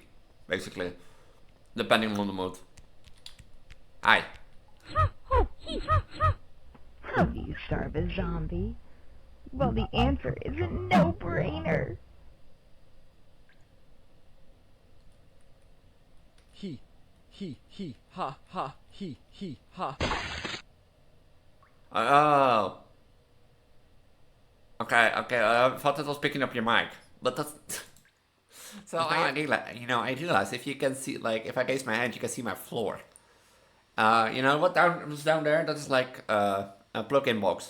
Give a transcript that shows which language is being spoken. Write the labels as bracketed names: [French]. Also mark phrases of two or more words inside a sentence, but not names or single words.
[English] Basically. Depending on the mood. Hi. How do you starve a zombie? Well, the answer is a no-brainer. He, ha, he, ha. Oh. Okay, I thought it was picking up your mic. But that's... So I realized if you can see, like, if I raise my hand, you can see my floor. You know what was down there? That is like a plug-in box.